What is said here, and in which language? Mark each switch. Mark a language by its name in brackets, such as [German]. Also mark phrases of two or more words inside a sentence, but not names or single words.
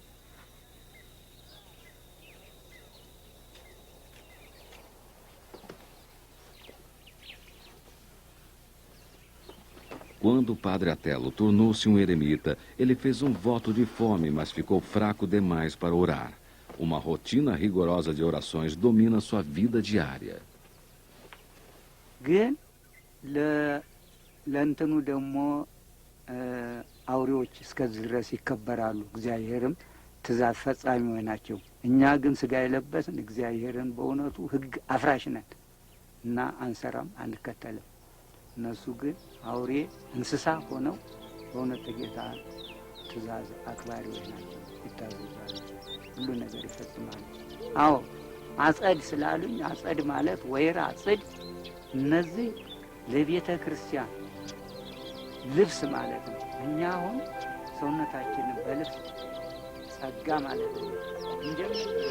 [Portuguese] Quando o Padre Atello tornou-se um eremita, ele fez um voto de fome, mas ficou fraco demais para orar. Uma rotina rigorosa de orações domina sua vida diária. [Amharic] ለእንትኑ ደግሞ አውሬዎች እስከዚህ ድረስ ይከበራሉ። እግዚአብሔርም ትእዛዝ ፈጻሚዎች ናቸው። እኛ ግን ስጋ የለበስን እግዚአብሔርን በእውነቱ ሕግ አፍራሽ ነን እና አንሰራም፣ አንከተልም። እነሱ ግን አውሬ እንስሳ ሆነው በእውነት ጌታ ትእዛዝ አክባሪዎች ናቸው። ይታዘዛሉ፣ ሁሉ ነገር ይፈጽማሉ። አዎ አጸድ ስላሉኝ አጸድ ማለት ወይራ፣ ጽድ እነዚህ ለቤተ ክርስቲያን ልብስ ማለት ነው። እኛ አሁን ሰውነታችንን በልብስ ጸጋ ማለት ነው እንጀምር።